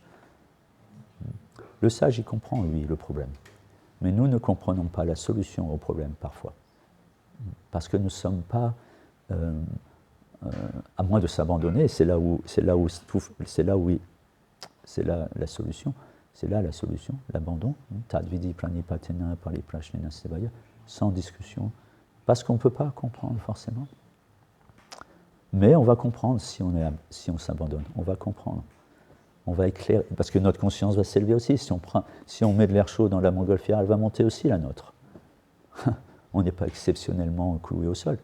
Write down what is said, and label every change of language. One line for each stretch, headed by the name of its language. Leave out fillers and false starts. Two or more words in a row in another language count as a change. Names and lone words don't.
French: Le sage, il comprend, lui, le problème. Mais nous ne comprenons pas la solution au problème parfois. Parce que nous ne sommes pas, à moins de s'abandonner, c'est là la solution. C'est là la solution, l'abandon.
Sanskrit: तद्विदि प्रणिपातेन परिप्रश्नेन सेवया,
French: sans discussion. Parce qu'on ne peut pas comprendre forcément. Mais on va comprendre si on s'abandonne. On va comprendre. On va éclairer, parce que notre conscience va s'élever aussi. Si on met de l'air chaud dans la montgolfière, elle va monter aussi, la nôtre. On n'est pas exceptionnellement cloué au sol.